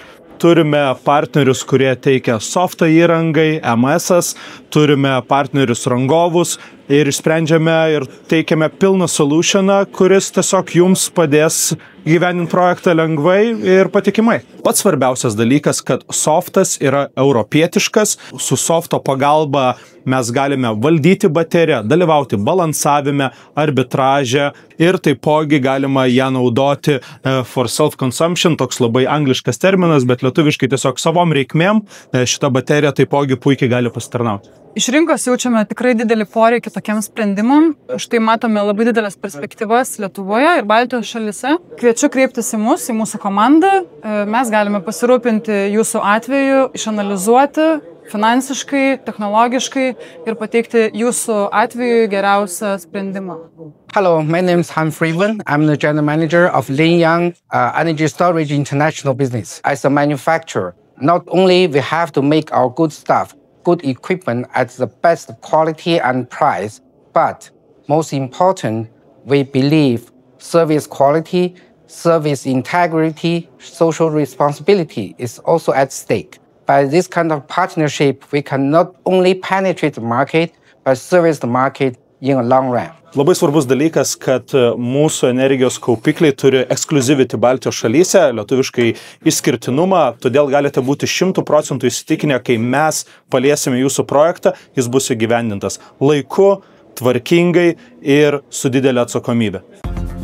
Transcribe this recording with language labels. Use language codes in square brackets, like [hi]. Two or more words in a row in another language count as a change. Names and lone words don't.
[lt] Turime partnerius, kurie teikia softą įrangai, MS-as, turime partnerius rangovus ir sprendžiame ir teikiame pilną solutioną, kuris tiesiog jums padės gyveninti projektą lengvai ir patikimai. Pats svarbiausias dalykas, kad softas yra europietiškas, su softo pagalba mes galime valdyti bateriją, dalyvauti balansavime, arbitraže ir taipogi galima ją naudoti [en] for self-consumption, [lt] toks labai angliškas terminas, bet lietuviškai tiesiog savom reikmėm šita baterija taipogi puikiai gali pasitarnauti. Iš rinkos jaučiame tikrai didelį poreikį tokiam sprendimam. Štai matome labai didelės perspektyvas Lietuvoje ir Baltijos šalyse. Kviečiu kreiptis į mus, į mūsų komandą. Mes galime pasirūpinti jūsų atveju, išanalizuoti finansiškai, technologiškai ir pateikti jūsų atveju geriausią sprendimą. [en] Hello, my name is Han Freeman. I'm the general manager of Lingyang Energy Storage International Business. As a manufacturer, not only we have to make our good stuff, good equipment at the best quality and price, but most important, we believe service quality, service integrity, social responsibility is also at stake. By this kind of partnership, we can not only penetrate the market, but service the market in a long run. [lt] Labai svarbus dalykas, kad mūsų energijos kaupikliai turi exclusivity Baltijos šalyse, lietuviškai išskirtinumą, todėl galite būti 100% įsitikinę, kai mes paliesime jūsų projektą, jis bus įgyvendintas laiku, tvarkingai ir su didelė atsakomybė.